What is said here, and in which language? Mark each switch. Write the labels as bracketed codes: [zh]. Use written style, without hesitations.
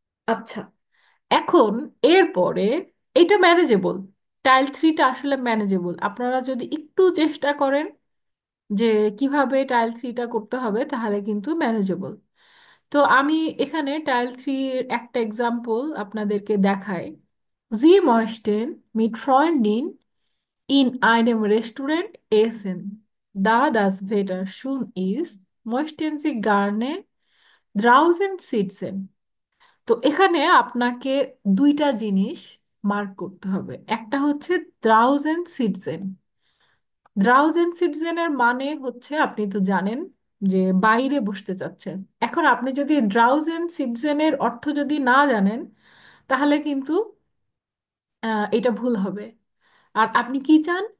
[bn] আচ্ছা, এখন এরপরে এটা ম্যানেজেবল, টাইল 3টা আসলে ম্যানেজেবল, আপনারা যদি একটু চেষ্টা করেন যে কিভাবে টাইল 3টা করতে হবে তাহলে কিন্তু ম্যানেজেবল। তো আমি এখানে টাইল 3-র একটা এক্সাম্পল আপনাদেরকে দেখাই। [de] Sie möchten mit Freundin in einem Restaurant essen. Da das Wetter schön ist, möchten Sie gerne draußen sitzen. [bn] তো এখানে আপনাকে দুইটা জিনিস মার্ক করতে হবে, একটা হচ্ছে [de] draußen sitzen। [bn] ড্রাউজেন সিটিজেনের মানে হচ্ছে আপনি তো জানেন যে বাইরে বসতে চাচ্ছেন। এখন আপনি যদি ড্রাউজেন সিটিজেনের অর্থ যদি না জানেন তাহলে কিন্তু এটা ভুল হবে। আর আপনি কি চান?